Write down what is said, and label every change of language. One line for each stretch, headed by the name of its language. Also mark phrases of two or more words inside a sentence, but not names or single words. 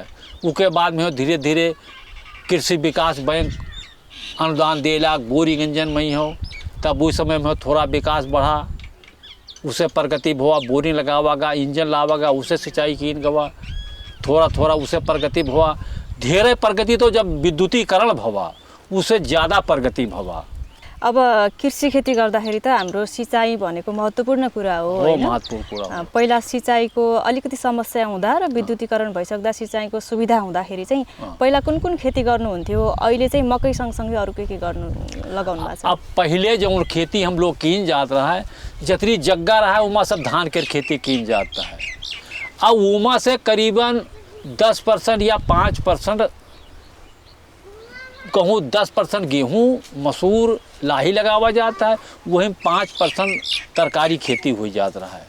Awadhi: उसके बाद में धीरे धीरे कृषि विकास बैंक अनुदान देला, बोरिंग इंजन में ही हो, तब उस समय में थोड़ा विकास बढ़ा, उसे प्रगति भवा, बोरिंग लगावागा, इंजन लावागा, उसे सिंचाई कीन गवा, थोड़ा उसे प्रगति भवा। धीरे प्रगति तो जब विद्युतीकरण भवा उसे ज़्यादा प्रगति भवा।
Nepali: अब कृषि खेती गर्दाखेरि त हाम्रो सिंचाई भनेको महत्त्वपूर्ण कुरा हो हैन? महत्त्वपूर्ण कुरा हो। पहिला सिंचाईको अलिकति समस्या हुँदा र विद्युतीकरण भइसक्दा सिंचाईको सुविधा हुँदाखेरि चाहिँ पहिला कुन खेती गर्नुहुन्थ्यो? अहिले चाहिँ मकै सँगसँगै अरू के गर्नु लगाउनु भएको छ?
Awadhi: अब पहले जो खेती हम लोग कीन जात रहा है, जितनी जगह रहा है उमा सब धान के खेती कीन जाता है। अब उमा से करीबन 10% या 5% कहूँ 10% गेहूँ मसूर लाही लगावा जाता है, वहीं 5% तरकारी खेती हो जात रहा है।